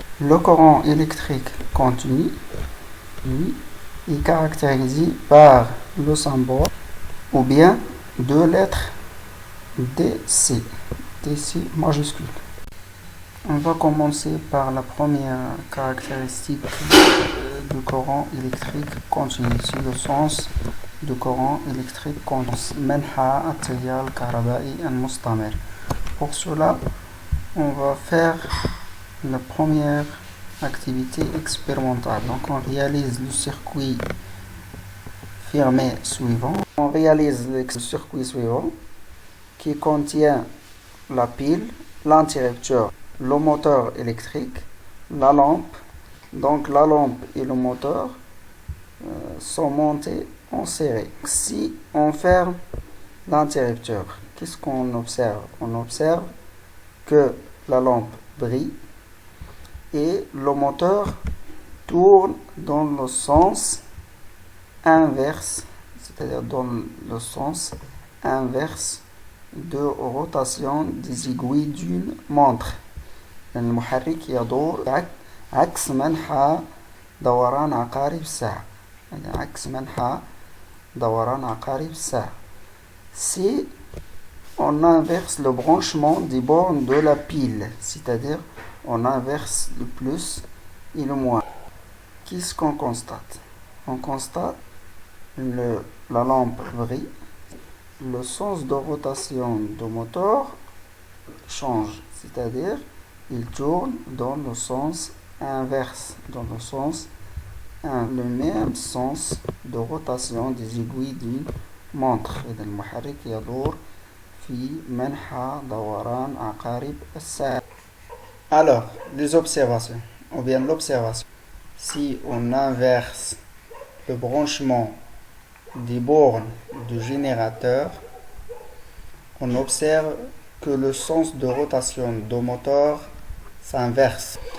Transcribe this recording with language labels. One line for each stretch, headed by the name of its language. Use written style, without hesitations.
French: Le courant électrique continu, lui, est caractérisé par le symbole ou bien deux lettres DC, DC majuscule. On va commencer par la première caractéristique du courant électrique continu. C'est le sens du courant électrique continu.
Arabic: منحى التيار الكهربائي المستمر.
French: Pour cela, on va faire la première activité expérimentale. Donc on réalise le circuit fermé suivant. On réalise le circuit suivant qui contient la pile, l'interrupteur, le moteur électrique, la lampe. Donc la lampe et le moteur sont montés en série. Si on ferme l'interrupteur, qu'est-ce qu'on observe? On observe que la lampe brille et le moteur tourne dans le sens inverse, c'est-à-dire dans le sens inverse de rotation des aiguilles d'une montre.
Arabic: المحرك يدور عكس منحى دوران عقارب الساعة، عكس منحى دوران عقارب الساعة.
French: Si on inverse le branchement des bornes de la pile, c'est-à-dire on inverse le plus et le moins, qu'est-ce qu'on constate? On constate la lampe brille, le sens de rotation du moteur change, c'est-à-dire il tourne dans le sens inverse, dans le même sens de rotation des aiguilles d'une montre.
Arabic: إذا المحرك يدور في منحى دوران عقارب الساعة.
French: Alors, les observations, ou bien l'observation. Si on inverse le branchement des bornes du générateur, on observe que le sens de rotation du moteur s'inverse.